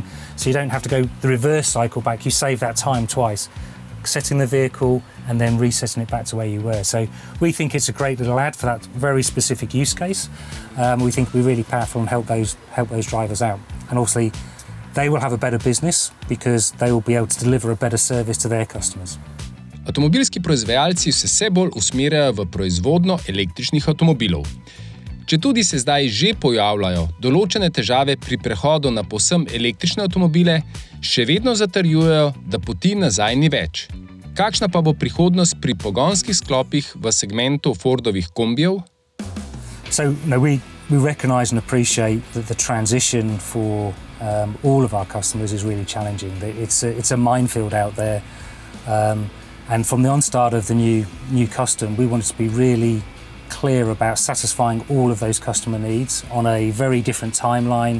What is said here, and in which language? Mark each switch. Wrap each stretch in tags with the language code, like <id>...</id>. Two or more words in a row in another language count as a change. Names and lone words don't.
<en>So you don't have to go the reverse cycle back. You save that time twice, setting the vehicle and then resetting it back to where you were. So we think it's a great little ad for that very specific use case. We think it'll be really powerful and help those drivers out. And obviously, they will have a better business because they will be able to deliver a better service to their customers.</en> <sl>Avtomobilski proizvajalci se vse bolj usmerjajo v proizvodnjo električnih avtomobilov. Četudi se zdaj že pojavljajo določene težave pri prehodu na povsem električne avtomobile, še vedno zatrjujejo, da poti nazaj ni več. Kakšna pa bo prihodnost pri pogonskih sklopih v segmentu Fordovih kombijev?</sl> <en>So, we recognise and appreciate that the transition for all of our customers is really challenging. It's a minefield out there. And from the onstart of the new custom, we wanted to be really clear about satisfying all of those customer needs on a very different timeline.</en>